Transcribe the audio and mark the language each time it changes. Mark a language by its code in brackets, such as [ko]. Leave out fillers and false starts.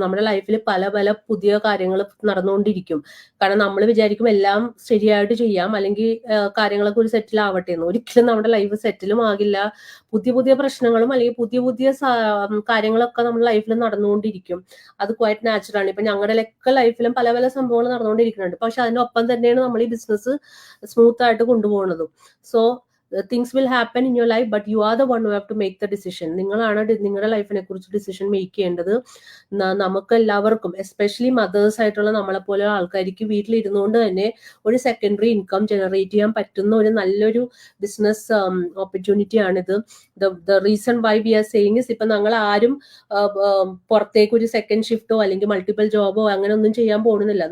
[ml] നമ്മുടെ ലൈഫിൽ പല പല പുതിയ കാര്യങ്ങൾ നടന്നുകൊണ്ടിരിക്കും. കാരണം നമ്മൾ വിചാരിക്കും എല്ലാം ശരിയായിട്ട് ചെയ്യാം, അല്ലെങ്കിൽ കാര്യങ്ങളൊക്കെ ഒരു സെറ്റിൽ ആവട്ടെ എന്ന്. ഒരിക്കലും നമ്മുടെ ലൈഫ് സെറ്റിലും ആകില്ല. പുതിയ പുതിയ പ്രശ്നങ്ങളും അല്ലെങ്കിൽ പുതിയ പുതിയ കാര്യങ്ങളൊക്കെ നമ്മുടെ ലൈഫിൽ നടന്നുകൊണ്ടിരിക്കും. അത് ക്വൈറ്റ് നാച്ചുറൽ ആണ്. ഇപ്പൊ ഞങ്ങളുടെ ഒക്കെ ലൈഫിലും പല പല സംഭവങ്ങൾ നടന്നുകൊണ്ടിരിക്കുന്നുണ്ട്. പക്ഷെ അതിനൊപ്പം തന്നെയാണ് നമ്മൾ ഈ ബിസിനസ് സ്മൂത്ത് ആയിട്ട് കൊണ്ടുപോകുന്നതും. [en] So things will happen in your life, but you are the one who have to make the decision. [ml] നിങ്ങളാണ് നിങ്ങളുടെ ലൈഫിനെ കുറിച്ച് ഡിസിഷൻ മേക്ക് ചെയ്യേണ്ടത്. നമുക്ക് എല്ലാവർക്കും, എസ്പെഷ്യലി മദേഴ്സ് ആയിട്ടുള്ള നമ്മളെപ്പോലെ ആൾക്കാർക്ക് വീട്ടിലിരുന്നുകൊണ്ട് തന്നെ ഒരു സെക്കൻഡറി ഇൻകം ജനറേറ്റ് ചെയ്യാൻ പറ്റുന്ന ഒരു നല്ലൊരു ബിസിനസ് ഓപ്പർച്യൂണിറ്റി ആണിത്. [en] the reason why we are saying is, [ml] ഇപ്പൊ ഞങ്ങൾ ആരും പുറത്തേക്ക് ഒരു സെക്കൻഡ് ഷിഫ്റ്റോ അല്ലെങ്കിൽ മൾട്ടിപ്പിൾ ജോബോ അങ്ങനെ ഒന്നും ചെയ്യാൻ പോകുന്നില്ല.